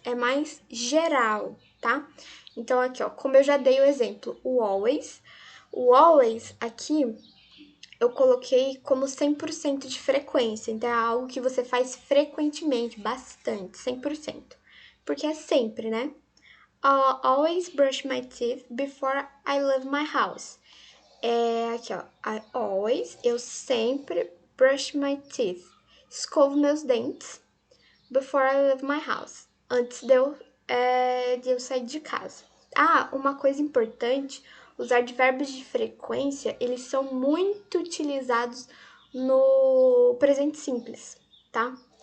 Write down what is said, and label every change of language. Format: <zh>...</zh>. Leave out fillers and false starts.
<pt>É mais geral, tá? Então, aqui, ó, como eu já dei o exemplo, o always. O always aqui eu coloquei como 100% de frequência. Então, é algo que você faz frequentemente, bastante, 100%. Porque é sempre, né?</pt> <en>I always brush my teeth before I leave my house.</en> <pt>Aqui, ó. Eu sempre</pt> <en>brush my teeth.</en> <pt>Escovo meus dentes</pt> <en>before I leave my house.</en> <pt>Antes de eu sair de casa. Ah, uma coisa importante, os advérbios de frequência, eles são muito utilizados no presente simples, tá?</pt>